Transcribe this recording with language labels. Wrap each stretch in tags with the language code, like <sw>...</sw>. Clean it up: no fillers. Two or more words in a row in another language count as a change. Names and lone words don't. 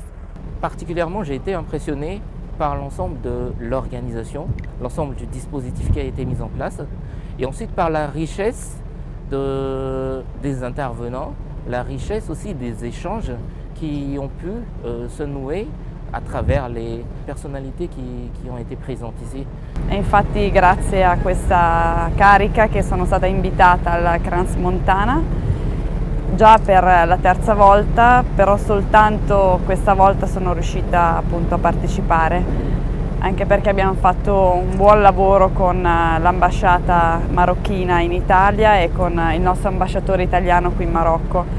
<fr>Particulièrement, j'ai été impressionné par l'ensemble de l'organisation, l'ensemble du dispositif qui a été mis en place, et ensuite par la richesse des intervenants, la richesse aussi des échanges qui ont pu se nouer a travers le</fr> <it>personalità che</it> <fr>ont été présentes ici.</fr> <it>E infatti grazie a questa carica che sono stata invitata alla Crans Montana già per la terza volta, però soltanto questa volta sono riuscita appunto a partecipare, anche perché abbiamo fatto un buon lavoro con l'ambasciata marocchina in Italia e con il nostro ambasciatore italiano qui in Marocco.</it>